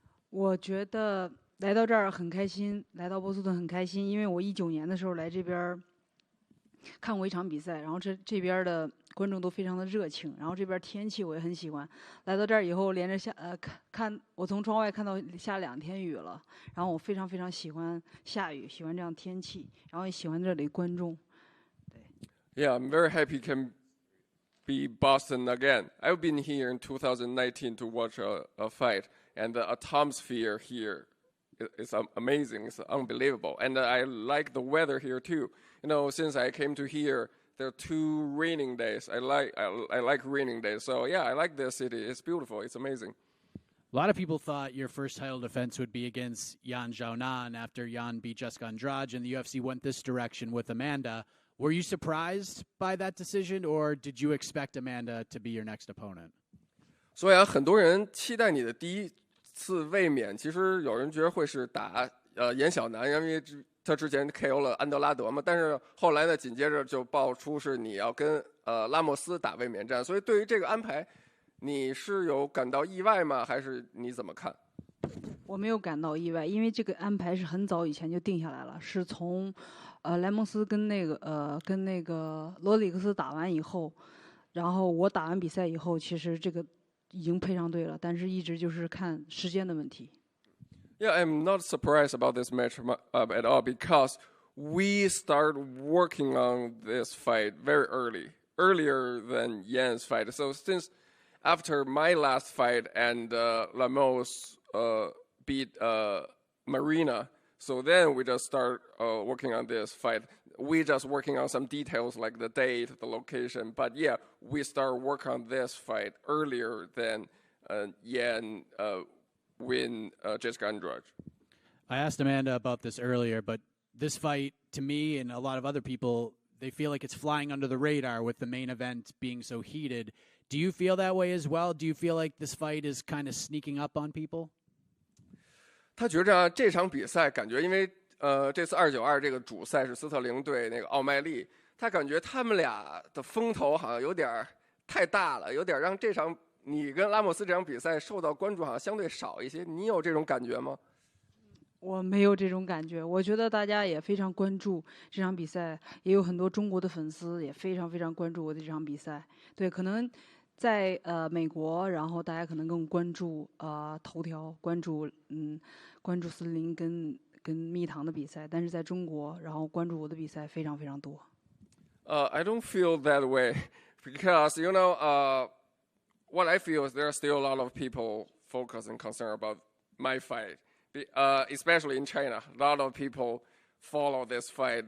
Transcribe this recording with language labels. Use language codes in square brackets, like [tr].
[zh] 我觉得来到这儿很开心，来到波士顿很开心，因为我19年的时候来这边看过一场比赛，然后这边的观众都非常的热情，然后这边天气我也很喜欢。来到这儿以后，连着看我从窗外看到下2天雨了，然后我非常非常喜欢下雨，喜欢这样天气，然后也喜欢这里观众。对。 [en] Yeah, I'm very happy can be Boston again. I've been here in 2019 to watch a fight, and the atmosphere here is amazing. It's unbelievable, and I like the weather here too. You know, since I came to here, there are 2 raining days. I like raining days. So yeah, I like this city. It's beautiful. It's amazing. A lot of people thought your first title defense would be against Yan Xiaonan after Yan beat Jessica Andrade, and the UFC went this direction with Amanda. Were you surprised by that decision, or did you expect Amanda to be your next opponent? [zh] 所以很多人期待你的第一次卫冕，其实有人觉得会是打严小南，因为他之前 KO 了安德拉德嘛，但是后来呢，紧接着就爆出是你要跟拉莫斯打卫冕战，所以对于这个安排，你是有感到意外吗？还是你怎么看？我没有感到意外，因为这个安排是很早以前就定下来了，是从莱蒙斯跟那个罗里克斯打完以后，然后我打完比赛以后，其实这个已经配上队了，但是一直就是看时间的问题。 [en] Yeah, I'm not surprised about this match at all because we started working on this fight very earlier than Yan's fight. So since after my last fight and Lamos beat Marina, so then we just start working on this fight. We just working on some details like the date, the location. But yeah, we start work on this fight earlier than Yan win Jessica Andrade. I asked Amanda about this earlier, but this fight, to me and a lot of other people, they feel like it's flying under the radar with the main event being so heated. Do you feel that way as well? Do you feel like this fight is kind of sneaking up on people? [zh] 他觉着这场比赛感觉，因为这次292这个主赛是斯特林对那个奥麦利，他感觉他们俩的风头好像有点太大了，有点让这场你跟拉莫斯这场比赛受到关注好像相对少一些。你有这种感觉吗？我没有这种感觉，我觉得大家也非常关注这场比赛，也有很多中国的粉丝也非常非常关注我的这场比赛。对，可能在美国，然后大家可能更关注头条，关注斯林跟蜜糖的比赛，但是在中国，然后关注我的比赛非常非常多。 [en] I don't feel that way because you know what I feel is there are still a lot of people focused and concerned about my fight. Especially in China, a lot of people follow this fight.